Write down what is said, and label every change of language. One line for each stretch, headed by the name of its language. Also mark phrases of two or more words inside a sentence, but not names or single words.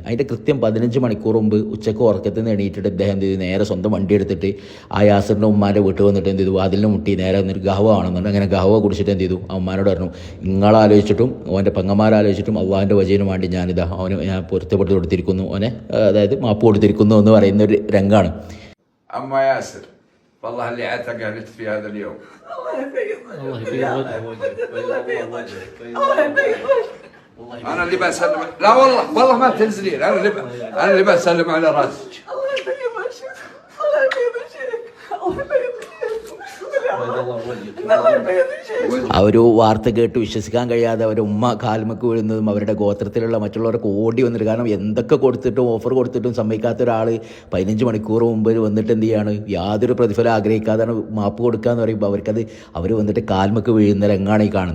Malayalam: അതിൻ്റെ കൃത്യം 15 മണിക്കൂർ മുമ്പ് ഉച്ചയ്ക്ക് ഉറക്കത്തിൽ നിന്ന് എണീറ്റിട്ട് ഇദ്ദേഹം എന്ത് ചെയ്തു, നേരെ സ്വന്തം വണ്ടി എടുത്തിട്ട് ആ യാസിറിൻ്റെ ഉമ്മാൻ്റെ വീട്ടിൽ വന്നിട്ട് എന്ത് ചെയ്തു, വാതിലിന് മുട്ടി നേരെ വന്നിട്ട് ഗഹവ ആണെന്നുണ്ട്. അങ്ങനെ ഗഹവ കുടിച്ചിട്ട് എന്ത് ചെയ്തു, ആ ഉമ്മാനോട് പറഞ്ഞു, നിങ്ങളാലോചിച്ചിട്ടും ഓൻ്റെ പെങ്ങന്മാരാലോചിച്ചിട്ടും അള്ളാഹിൻ്റെ വജീന് വേണ്ടി ഞാനിതാ അവന് ഞാൻ പൊരുത്തപ്പെട്ട് കൊടുത്തിരിക്കുന്നു, അവനെ അതായത് മാപ്പ് കൊടുത്തിരിക്കുന്നു എന്ന് പറയുന്ന ഒരു രംഗമാണ്.
Arabic: والله اللي اعتقلت في هذا اليوم الله يبيض انا اللي بسلم. لا والله ما تنزلين. انا اللي بسلم على راسك. الله يبيض وجهك، الله يبيض وجهك، الله يبيض
Malayalam: ആ ഒരു വാർത്ത കേട്ട് വിശ്വസിക്കാൻ കഴിയാതെ അവരുടെ ഉമ്മ കാൽമക്ക് വീഴുന്നതും അവരുടെ ഗോത്രത്തിലുള്ള മറ്റുള്ളവരൊക്കെ ഓടി വന്നിട്ട്, കാരണം എന്തൊക്കെ കൊടുത്തിട്ടും ഓഫർ കൊടുത്തിട്ടും സമ്മതിക്കാത്ത ഒരാൾ 15 മണിക്കൂർ മുമ്പ് വന്നിട്ട് എന്ത് ചെയ്യാണ്, യാതൊരു പ്രതിഫലം ആഗ്രഹിക്കാതാണ് മാപ്പ് കൊടുക്കുക എന്ന് പറയുമ്പോൾ അവർ വന്നിട്ട് കാൽമക്ക് വീഴുന്ന രംഗാണ് ഈ കാണുന്നത്.